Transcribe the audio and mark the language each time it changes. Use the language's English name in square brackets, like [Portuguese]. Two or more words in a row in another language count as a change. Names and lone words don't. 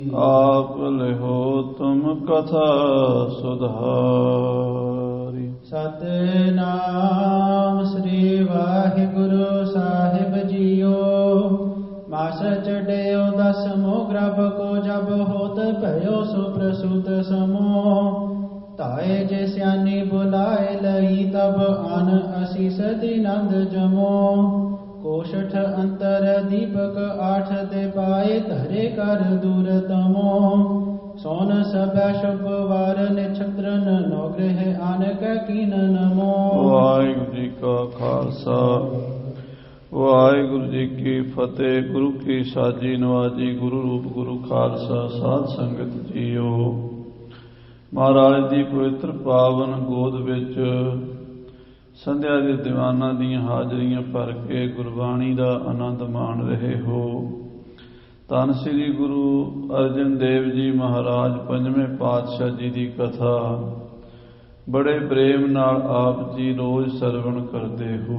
[Braj] आप लिहो तुम कथा सुधारी। [Punjabi] ਸਤਿਨਾਮ ਸ੍ਰੀ ਵਾਹਿਗੁਰੂ ਸਾਹਿਬ ਜੀਓ। [Braj] मास चढ़ियो दसमो ग्रभ को जब होत भयो सुप्रसूत समो। ताए जे स्यानी बुलाए लई तब आन असीस दीनंद जमो। कोशठ अंतर दीपक आठ दे पाए धरे कर दूर तमो। सोन सब शुभ वार निछत्रन नौग्रह आन कीन नमो। [Punjabi] ਵਾਹਿਗੁਰੂ ਜੀ ਕਾ ਖ਼ਾਲਸਾ ਵਾਹਿਗੁਰੂ ਜੀ ਕੀ ਫ਼ਤਿਹ। ਗੁਰੂ ਕੀ ਸਾਜੀ ਨਿਵਾਜੀ ਗੁਰੂ ਰੂਪ ਗੁਰੂ ਖ਼ਾਲਸਾ ਸਾਧ ਸੰਗਤ ਜੀਓ। ਮਹਾਰਾਜ ਦੀ ਪਵਿੱਤਰ ਪਾਵਨ ਗੋਦ ਵਿਚ ਸੰਧਿਆ ਦੇ ਦੀਵਾਨਾਂ ਦੀਆਂ ਹਾਜ਼ਰੀਆਂ ਭਰ ਕੇ ਗੁਰਬਾਣੀ ਦਾ ਆਨੰਦ ਮਾਣ ਰਹੇ ਹੋ। ਧੰਨ ਸ੍ਰੀ ਗੁਰੂ ਅਰਜਨ ਦੇਵ ਜੀ ਮਹਾਰਾਜ ਪੰਜਵੇਂ ਪਾਤਸ਼ਾਹ ਜੀ ਦੀ ਕਥਾ ਬੜੇ ਪ੍ਰੇਮ ਨਾਲ ਆਪ ਜੀ ਰੋਜ਼ ਸਰਵਣ ਕਰਦੇ ਹੋ।